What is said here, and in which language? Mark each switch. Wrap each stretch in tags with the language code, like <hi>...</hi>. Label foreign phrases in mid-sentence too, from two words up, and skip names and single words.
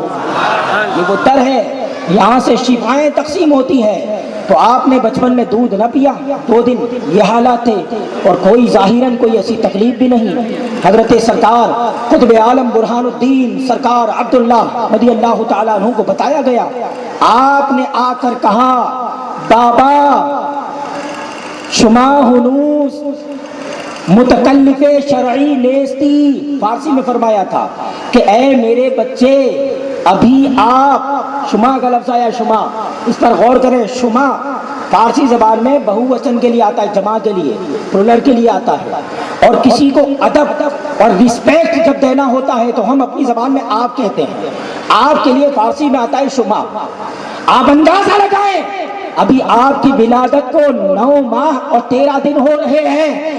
<ur>یہ وہ در ہے، یہاں سے شفائیں تقسیم ہوتی ہیں۔ تو آپ نے بچپن میں دودھ نہ پیا، 2 دن یہ حالات تھے، اور کوئی ظاہراً کوئی ایسی تکلیف بھی نہیں۔ حضرت سرکار قطب عالم برہان الدین سرکار عبداللہ رضی اللہ تعالیٰ عنہ کو بتایا گیا، آپ نے آ کر کہا</ur> <fa>بابا شما ہنوز متکلف شرعی نیستی،</fa> <ur>فارسی میں فرمایا تھا کہ اے میرے بچے ابھی آپ، شما کا لفظ آیا شما، اس پر غور کریں، شما فارسی زبان میں بہو وچن کے لیے آتا ہے، جمع کے لیے، پلورل کے لیے آتا ہے، اور کسی کو ادب اور رسپیکٹ جب دینا ہوتا ہے تو ہم اپنی زبان میں آپ کہتے ہیں، آپ کے لیے فارسی میں آتا ہے شما۔ آپ اندازہ لگائیں ابھی آپ کی ولادت کو 9 ماہ اور 13 دن ہو رہے ہیں</ur>